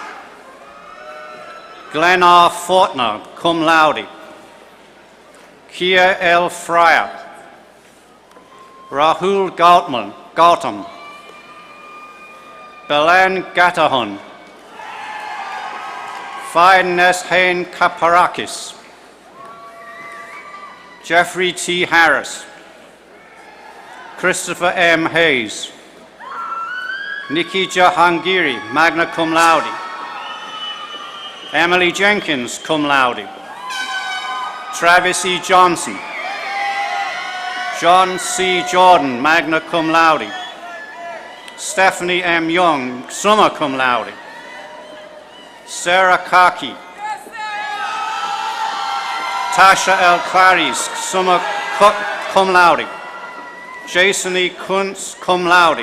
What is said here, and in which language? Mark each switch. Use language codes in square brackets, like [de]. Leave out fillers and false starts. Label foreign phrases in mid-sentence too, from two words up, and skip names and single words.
[en] Glenn R. Fortner, [la] cum laude. [en] Kia L. Fryer. Rahul Gautam. Belen Gatahun. Fines Hain Kaparakis. Jeffrey T. Harris. Christopher M. Hayes. Nikki Jahangiri, [la] magna cum laude. [en] Emily Jenkins, [la] cum laude. [en] Travis E. Johnson. John C. Jordan, [la] magna cum laude. [en] Stephanie M. Young, [la] summa cum laude. [en] Sarah Kaki. Tasha L. Clarice, [la] summa cum laude. [en] Jason E. Kuntz, [la] cum laude.